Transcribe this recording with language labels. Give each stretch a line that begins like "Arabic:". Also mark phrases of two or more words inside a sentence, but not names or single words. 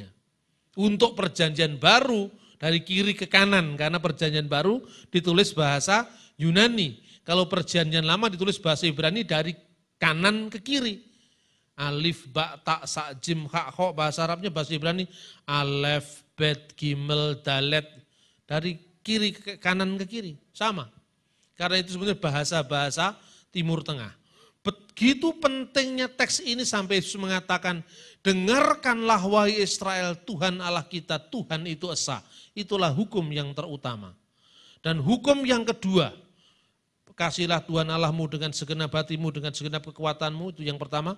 Indonesian: Untuk perjanjian baru dari kiri ke kanan, karena perjanjian baru ditulis bahasa Yunani. Kalau perjanjian lama ditulis bahasa Ibrani dari kanan ke kiri.
Arabic: ألف، باء، تاء، ثاء، جيم، حاء، خاء,
Indonesian: bahasa Arabnya bahasa Ibrani.
Hebrew: אלף, בית, גימל, דלת.
Indonesian: Dari kiri ke kanan ke kiri, sama. Karena itu sebenarnya bahasa-bahasa Timur Tengah. Begitu pentingnya teks ini sampai Yesus mengatakan, dengarkanlah wahai Israel, Tuhan Allah kita, Tuhan itu esa. Itulah hukum yang terutama. Dan hukum yang kedua, kasihlah Tuhan Allahmu dengan segenap hatimu, dengan segenap kekuatanmu, itu yang pertama.